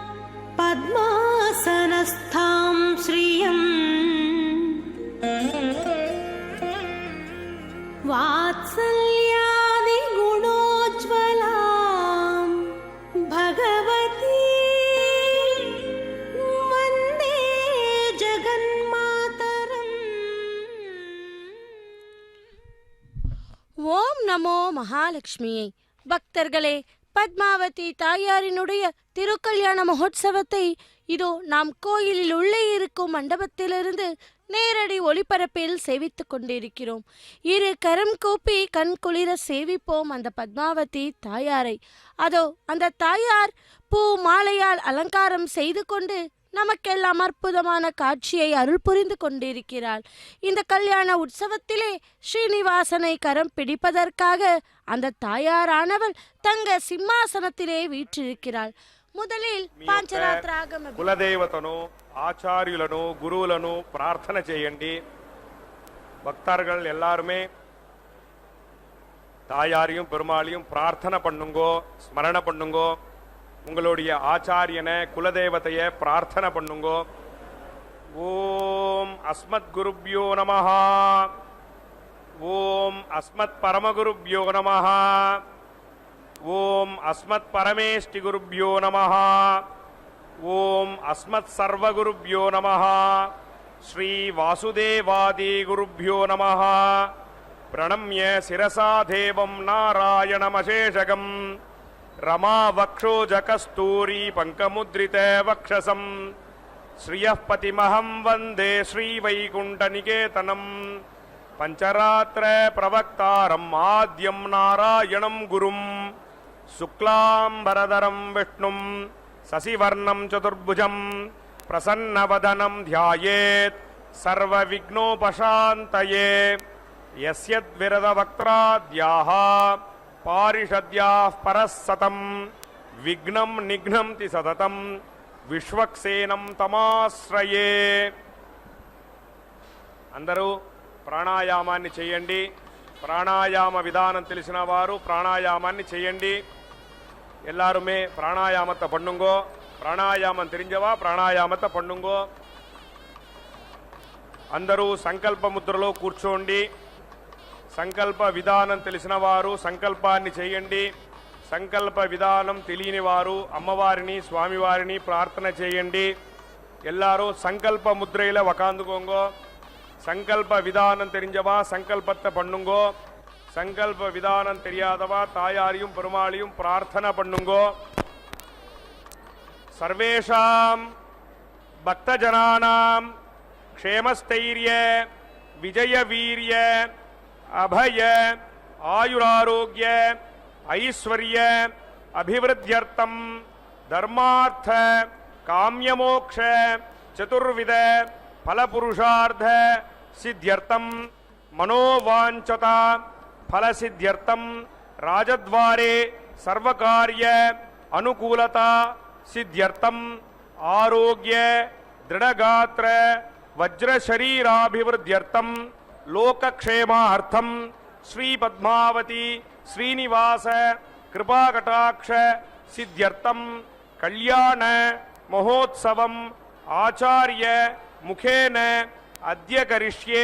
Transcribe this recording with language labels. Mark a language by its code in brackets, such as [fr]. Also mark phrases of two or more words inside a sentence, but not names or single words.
[sa] पद्मासनस्थां श्रियम् वात्सल्यादि गुणोज्ज्वलां भगवती वन्दे जगन्मातरम्. ஓம் நமோ மகாலட்சுமியை. [ta] பக்தர்களே, பத்மாவதி தாயாரினுடைய திருக்கல்யாண மகோத்சவத்தை இதோ நாம் கோயிலில் உள்ளே இருக்கும் மண்டபத்திலிருந்து நேரடி ஒளிபரப்பில் சேவித்துக் கொண்டிருக்கிறோம். இரு கரம் கூப்பி கண் குளிர சேவிப்போம் அந்த பத்மாவதி தாயாரை. அதோ அந்த தாயார் பூ மாலையால் அலங்காரம் செய்து கொண்டு நமக்கெல்லாம் அற்புதமான காட்சியை அருள் புரிந்து கொண்டிருக்கிறாள். இந்த கல்யாண உற்சவத்திலே ஸ்ரீனிவாசனை கரம் பிடிப்பதற்காக அந்த தாயாரானவள் தங்க சிம்மாசனத்திலே வீற்றிருக்கிறாள். முதலில் పాంచరాత్రాగమ [te] కులదేవతను ఆచార్యులను గురువులను ప్రార్థన చేయండి. [ta] பக்தர்கள் எல்லாருமே தாயாரையும் பெருமாளையும் பிரார்த்தனை பண்ணுங்கோ, ஸ்மரண பண்ணுங்கோ. உங்களுடைய ஆச்சாரியனை குலதேவதையை பிரார்த்தனை பண்ணுங்கோ. [sa] ஓம் அஸ்மத் குருப்யோ நமஹ, ஓம் அஸ்மத் பரமகுருப்யோ நமஹ, ஓம் அஸ்மத் பரமேஷ்டி குருப்யோ நமஹ, ஓம் அஸ்மத் சர்வகுருப்யோ நமஹ, ஸ்ரீ வாசுதேவாதி குருப்யோ நமஹ. பிரணம்ய சிரசா தேவம் நாராயணமசேஷகம் रमा वक्षोज कस्तूरी पंकमुद्रित वक्षसं श्रियः पतिमहं वन्दे श्रीवैकुण्ठनिकेतनं पंचरात्र प्रवक्तारम् आद्यं नारायणं गुरुं शुक्लाम्बरधरं विष्णुं शशिवर्णं चतुर्भुजं प्रसन्नवदनं ध्यायेत् सर्वविघ्नोपशान्तये. यस्यद्विरदवक्त्राद्याः पारिषद्याः परस्सतं विघ्नं निघ्नन्ति सततं विश्वक्सेनं तमाश्रये. [te] అందరూ ప్రాణాయామాన్ని చేయండి. ప్రాణాయామ విధానం తెలిసిన వారు ప్రాణాయామాన్ని చేయండి. [ta] எல்லாருமே பிராணாயாமத்தை பண்ணுங்கோ. பிராணாயாமம் தெரிஞ்சவா பிராணாயாமத்தை பண்ணுங்கோ. [te] అందరూ సంకల్ప ముద్రలో కూర్చోండి. సంకల్ప విధానం తెలిసిన వారు సంకల్పాన్ని చేయండి. సంకల్ప విధానం తెలియని వారు అమ్మవారిని స్వామివారిని ప్రార్థన చేయండి. [ta] எல்லாரும் சங்கல்ப முத்ரைல உக்காந்துக்கோங்கோ. சங்கல்ப விதானம் தெரிஞ்சவா సంకల్పத்தை பண்ணுங்கோ. சங்கல்ப விதானம் தெரியாதவா தாயாரையும் பெருமாளையும் பிரார்த்தனை பண்ணுங்கோ. [sa] சர்வேஷாம் பக்தஜனானாம் க்ஷேமஸ்தைர்ய விஜய வீரிய अभय आयुरारोग्य ऐश्वर्य अभिवृद्ध्यर्थं धर्मार्थ काम्यमोक्ष चतुर्विध फलपुरुषार्थ सिद्ध्यर्थं मनोवांछता फलसिद्ध्यर्थं राजद्वारे सर्वकार्य अनुकूलता सिद्ध्यर्थं आरोग्य दृढ़गात्र वज्रशरीराभिवृद्ध्यर्थं लोकक्षेमार्थं श्री पद्मावती श्रीनिवास कृपाकटाक्ष सिद्ध्यर्थं कल्याण महोत्सवम् आचार्य मुखेन अद्य करिष्ये.